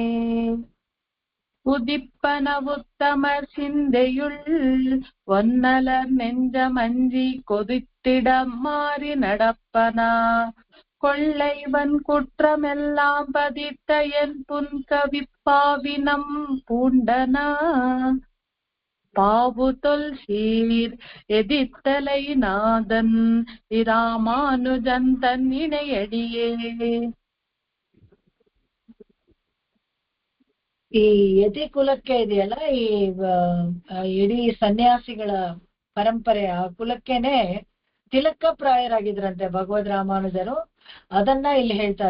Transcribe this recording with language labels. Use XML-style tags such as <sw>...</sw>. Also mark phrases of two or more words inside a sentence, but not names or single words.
<ta>உதிப்பன உத்தமர் சிந்தையுள் ஒன்னலர் நெஞ்சமஞ்சி கொதித்திட மாறி நடப்பன கொள்ளைவன் குற்றமெல்லாம் பதித்த என் புன்கவி பாவினம் பூண்டன பாவுதொல் சீர் எதிர்த்தலை நாதன் ராமானுஜன் தன்னிணையடியே.</ta> <kn>ಈ ಯತಿ ಕುಲಕ್ಕೆ ಇದೆಯಲ್ಲ, ಈ ಇಡೀ ಸನ್ಯಾಸಿಗಳ ಪರಂಪರೆ, ಆ ಕುಲಕ್ಕೆನೆ ತಿಲಕ ಪ್ರಾಯರಾಗಿದ್ರಂತೆ ಭಗವದ್ ರಾಮಾನುಜರು. ಅದನ್ನ ಇಲ್ಲಿ ಹೇಳ್ತಾರೆ.</kn>